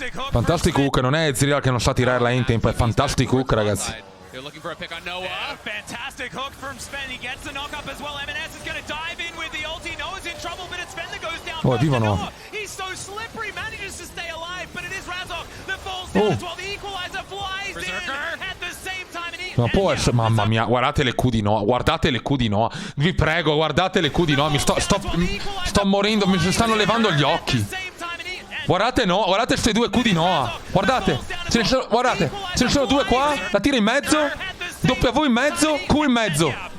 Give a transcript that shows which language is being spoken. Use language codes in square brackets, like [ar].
[en] Fantastic hook, [it] non è Ezreal che non sa tirare la in tempo, è [en] fantastic hook, [it] ragazzi. [en] They're looking for a pick on Noah. Fantastic hook from Sven. He gets the knock up as well. M&S is going to dive in with the ulti. Noah's in trouble, but it's Sven that goes down. [it] Oh, viva Noah. [en] He's so slippery, manages to stay alive, but it is Razork that falls down as well. The equalizer flies in at the same time. [it] Ma può essere, mamma mia, guardate le Q di Noah, guardate le Q di Noah. Vi prego, guardate le Q di Noah, sto morendo, mi si stanno levando gli occhi. Guardate Noah, guardate queste due Q di Noah. Guardate, Ce ne sono, guardate, ce ne sono due qua. La tira in mezzo. W in mezzo, Q in mezzo.